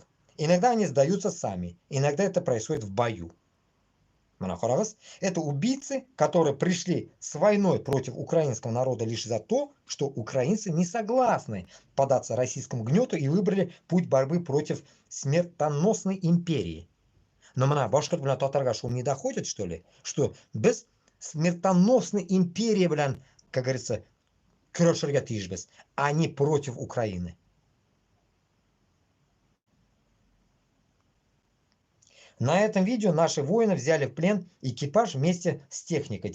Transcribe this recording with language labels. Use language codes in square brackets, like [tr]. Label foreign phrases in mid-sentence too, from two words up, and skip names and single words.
[ru] Иногда они сдаются сами, иногда это происходит в бою. Это убийцы, которые пришли с войной против украинского народа лишь за то, что украинцы не согласны податься российскому гнету и выбрали путь борьбы против смертоносной империи. Но [tt] мына башкорт bilan татарға шул [ru] не доходит, что ли? Что без смертоносной империи bilan, как говорится, [tt] күрәшергә тиешбез, [ru] а не против Украины. На этом видео наши воины взяли в плен экипаж вместе с техникой.